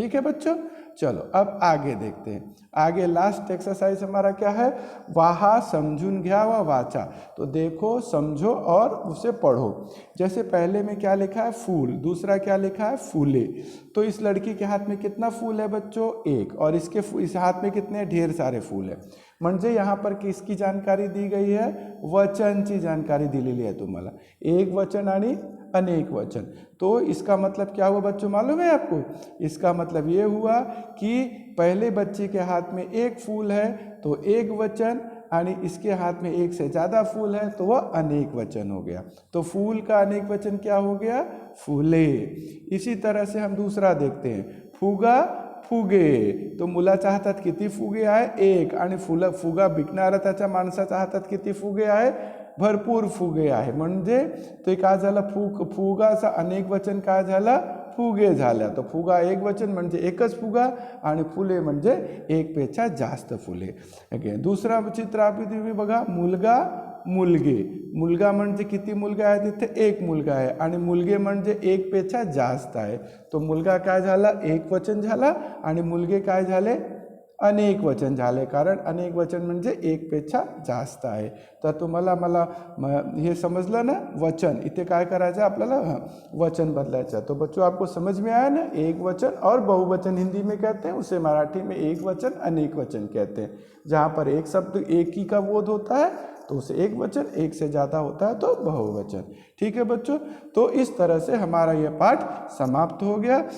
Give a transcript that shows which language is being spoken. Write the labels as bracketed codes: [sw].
[hi] ठीक है बच्चों, चलो अब आगे देखते हैं। आगे लास्ट एक्सरसाइज हमारा क्या है, [mr] वाहा समझून घ्या व वाचा, [hi] तो देखो, समझो और उसे पढ़ो। जैसे पहले में क्या लिखा है, फूल, दूसरा क्या लिखा है, फूले। तो इस लड़की के हाथ में कितना फूल है बच्चों, एक, और इस हाथ में कितने, ढेर सारे फूल है। [mr] म्हणजे [hi] यहाँ पर किसकी जानकारी दी गई है, [mr] वचनची जानकारी दिलेली आहे तुम्हाला, एक वचन आणि अनेक वचन। [hi] तो इसका मतलब क्या हुआ बच्चों, मालूम है आपको, इसका मतलब ये हुआ कि पहले बच्चे के हाथ में एक फूल है तो एक वचन, आणि इसके हाथ में एक से ज़्यादा फूल है तो वह अनेक वचन हो गया। तो फूल का अनेक वचन क्या हो गया, फूले। इसी तरह से हम दूसरा देखते हैं, [mr] फुगा फुगे, तो मुलाच्या हातात किती फुगे आहे, एक, आणि फुगा विकणारा त्याच्या माणसाच्या हातात किती फुगे आहे, भरपूर फुगे आहे। म्हणजे ते काय झालं, फुगाचा अनेक वचन काय झालं, फुगे झाल्या। तो फुगा एक वचन म्हणजे एकच फुगा, आणि फुले म्हणजे एक पेक्षा जास्त फुले। अगेन दुसरा चित्र आपली तुम्ही बघा, मुलगा मुलगे, मुलगा म्हणजे किती मुलगा आहे, तिथे एक मुलगा आहे, आणि मुलगे म्हणजे एक पेक्षा जास्त आहे। तो मुलगा काय झाला, एक वचन झाला, आणि मुलगे काय झाले, अनेक वचन झाले, कारण अनेक वचन म्हणजे एक पेक्षा जास्त आहे। तर तुम्हाला मला हे समजलं ना, वचन इथे काय करायचं आपल्याला, वचन बदलायचं। [hi] तो बच्चों आपको समझ में आया ना, एक वचन और बहुवचन हिंदी में कहते हैं, उसे मराठी में एक वचन अनेक वचन कहते हैं। जहाँ पर एक शब्द एक ही का बोध होता है तो उसे एक वचन, एक से ज़्यादा होता है तो बहुवचन। ठीक है बच्चों, तो इस तरह से हमारा यह पाठ समाप्त हो गया।